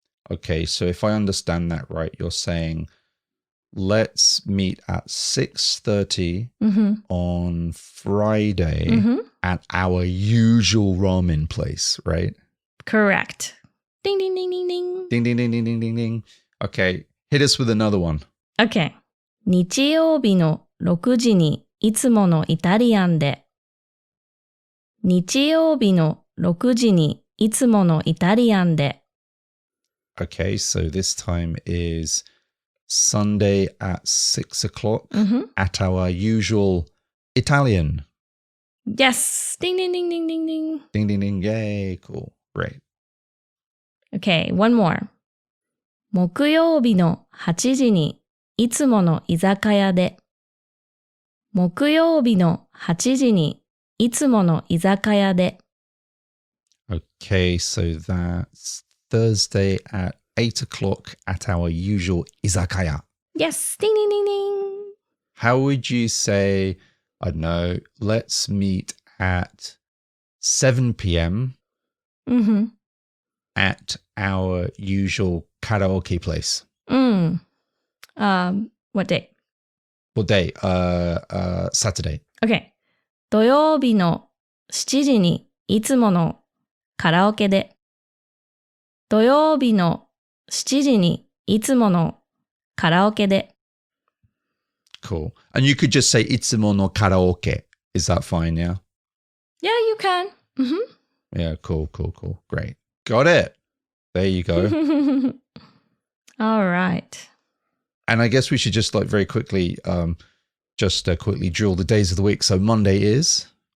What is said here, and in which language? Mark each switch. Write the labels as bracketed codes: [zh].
[en] Okay, so if I understand that right, you're saying let's meet at 6:30 on Friday at our usual ramen place, right? Correct. Ding, ding, ding, ding, ding. Ding, ding, ding, ding, ding, ding, ding. Okay, hit us with another one. Okay. [ja] 日曜日の6時にいつものイタリアンで。日曜日の6時にいつものイタリアンで。 [en] Okay, so this time is Sunday at 6 o'clock at our usual Italian. Yes! Ding, ding, ding, ding, ding, ding. Ding, ding, ding. Yay, cool. Great. Okay, one more. [ja] 木曜日の8時にいつもの居酒屋で。木曜日の8時にいつもの居酒屋で。 [en] Okay, so that's Thursday at 8 o'clock at our usual izakaya. Yes, ding, ding, ding, ding. How would you say, I don't know, let's meet at 7 p.m. at our usual karaoke place? What day? What day? Saturday. Okay. [ja] 土曜日の7時にいつものカラオケで。土曜日の7時にいつものカラオケで。 [en] Cool. And you could just say Itsumono karaoke. Is that fine, yeah? Yeah, you can. Yeah, cool. Great. Got it. There you go. All right. And I guess we should just very quickly, quickly drill the days of the week. So Monday is?